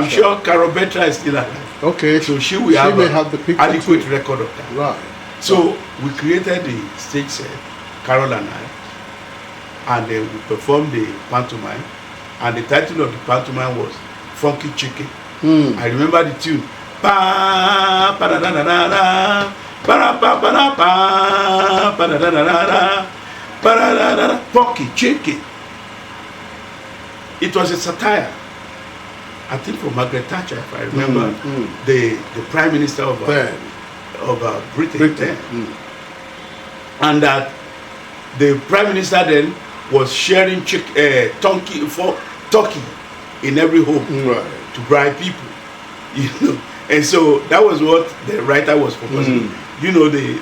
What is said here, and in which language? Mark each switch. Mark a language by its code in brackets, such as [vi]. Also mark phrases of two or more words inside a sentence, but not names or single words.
[en] I'm sure Carol Betra is still alive. Okay. So she may have the picture adequate too. record of that. Right. So we created the stage set, Carol and I, and then we performed the pantomime, and the title of the pantomime was Funky Chicken. I remember the tune. Pa pa da da da da da, pa pa pa da pa pa da da da da, pa da da da da, Funky Chicken. It was a satire, I think, for Margaret Thatcher, if I remember, the Prime Minister of Britain then. And that the Prime Minister then was sharing turkey in every home to bribe people, and so that was what the writer was proposing.